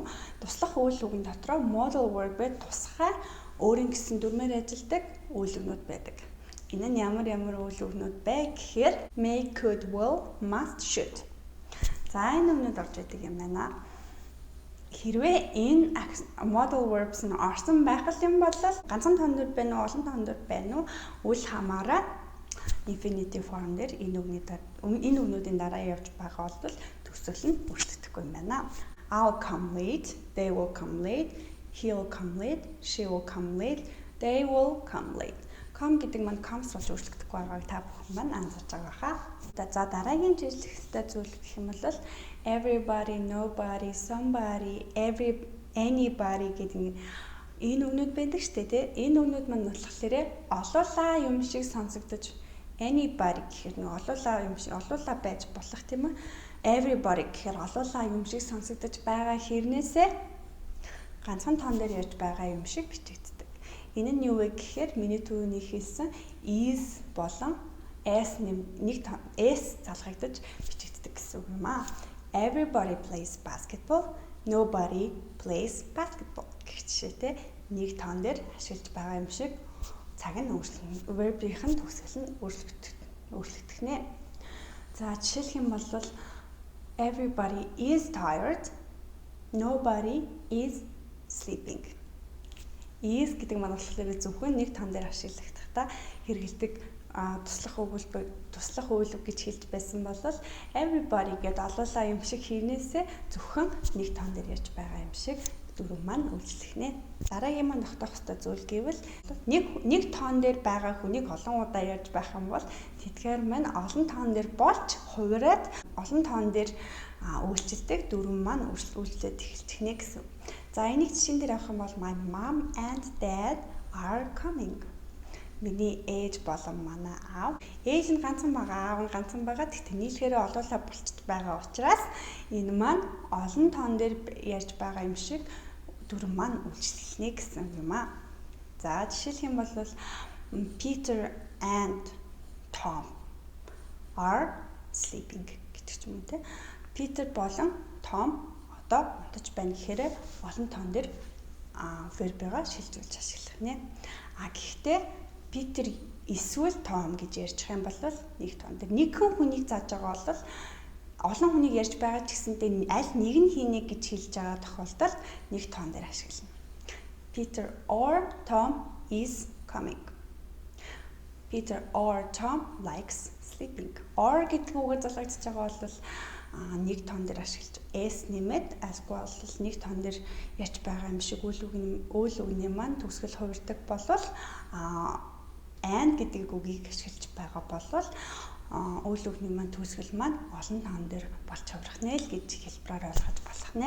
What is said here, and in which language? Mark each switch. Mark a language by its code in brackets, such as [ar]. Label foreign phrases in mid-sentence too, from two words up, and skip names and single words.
[mn] Туслах үйл үгийн дотроо modal verb-ээр тусгай өөрийн гэсэн дүрмээр ажилладаг үйл өгнүүд байдаг. Энэ нь ямар үйл өгнүүд бэ гэхээр [en] may, could, will, must, should. [mn] За энэ өмнөд орж идэг юм байна. Хэрвээ энэ [en] modal verbs [mn] нь орсон байх юм бол ганцхан тоон дээр байна уу, олон тоон дээр байна уу үл хамааран [en] infinitive form [mn] дээр энэ үгнүүдийн дараа явж байгаа бол төгсгөл нь өөрчлөгдөхгүй юм байна. [en] I'll come late, they will come late, he'll come late, she will come late, they will come late. [mn] Come гэдэг маань comes болж өөрчлөгдөхгүй байгааг та бүхэн маань анзаарч байгаа хаа. За дараагийн жижиг хэстэй зүйл гэх юм бол [en] everybody, nobody, somebody, anybody [mn] гэдэг энэ үгнүүд байдаг шүү дээ, тийм. Энэ үгнүүд маань болохоор олуулаа юм шиг сонсогдож anybody гэхээр нэг олуулаа байж болох тийм үү? Everybody гэхээр олуулаа юм шиг сонсогдож байгаа хэрнээсээ ганцхан тоон дээр ярьж байгаа юм шиг бичигддэг. Энэ нь юу вэ гэхээр миний түрүүний хэлсэн is болон s нэг s залгагдаж бичигддэг гэсэн үг юм аа. [en] Everybody plays basketball, nobody plays basketball [mn] гэх жишээтэй нэг тоон дээр ашиглаж байгаа юм шиг цаг нь өөрчлөгдөн. Verb-ийнх нь төгсгөл нь өөрчлөгдөх нэ. За жишээлх юм бол [en] everybody is tired, nobody is sleeping. [mn] Is гэдэг маань болохоор зөвхөн нэг тоон дээр ашиглагдахдаа хэрэгэлдэг туслах үйл үг гэж хэлж байсан бол everybody гэдэг олуулаа юм шиг хэрнээсээ зөвхөн нэг тоон дээр ярьж байгаа юм шиг дүрм маань үйлчлэх нэ. Дараагийн маань тогтоох ёстой зүйл гэвэл нэг тоон дээр байгаа хүнийг олон удаа ярьж байх юм бол тэдгээр маань олон тоон дээр болж хувираад олон тоон дээр үйлчлдэг дүрм маань үйлчлээд эхэлчих нэ гэсэн. За энийг жишээн дээр авах юм бол [en] my mom and dad are coming. [mn] миний ээж болон манай аав. Ээж нь ганцхан байгаа, аав нь ганцхан байгаа. Тэгтээ нийлхээрээ олоолаа болчихд байгаа учраас энэ маань олон тоон дээр ярьж байгаа юм шиг дүрм маань үйлчлэгнэ гэсэн юм аа. За жишээлх юм бол [en] Peter and Tom are sleeping [mn] гэдэг ч юм уу те. Peter болон Tom одоо унтаж байна гэхээр олон тоон дээр verb-ийг шилжүүлж ашиглах нэ. Гэхдээ Peter эсвэл Tom гэж ярьж байгаа юм бол нэг тоон дээр нэгэн хүнийг зааж байгаа бол олон хүнийг ярьж байгаа ч гэсэнтэй аль нэг нь хийнэ гэж хэлж байгаа тохиолдолд нэг тоон дээр ашиглана. [en] Peter or Tom is coming. Peter or Tom likes sleeping. [mn] Or гэдэг үгээр залгагдж байгаа бол нэг тоон дээр ашиглаж s нэмээд альгүй бол нэг тоон дээр ярьж байгаа юм шиг үйл үгний маань төгсгөл хувирдаг болвол and гэдэг үгийг ашиглаж байгаа болвол үйл үгний маань төгсгөл маань олон тоон дээр болж хувирах нэ л гэж хэлбэрээр ойлгож болох нэ.